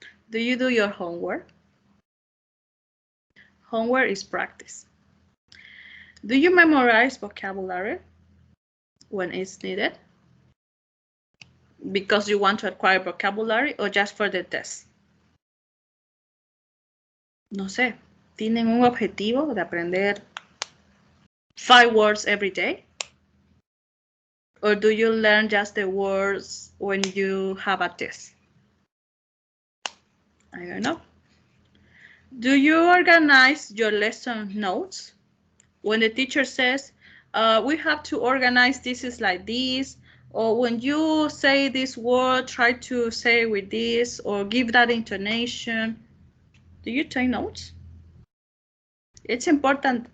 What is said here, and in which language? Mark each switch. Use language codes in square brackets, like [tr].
[en] Do you do your homework? Homework is practice. Do you memorize vocabulary when it's needed? Because you want to acquire vocabulary or just for the test? [es] No sé, ¿tienen un objetivo de aprender 5 [en] words every day? Or do you learn just the words when you have a test? I don't know. Do you organize your lesson notes? When the teacher says, we have to organize this is like this, or when you say this word, try to say with this, or give that intonation. Do you take notes? It's important.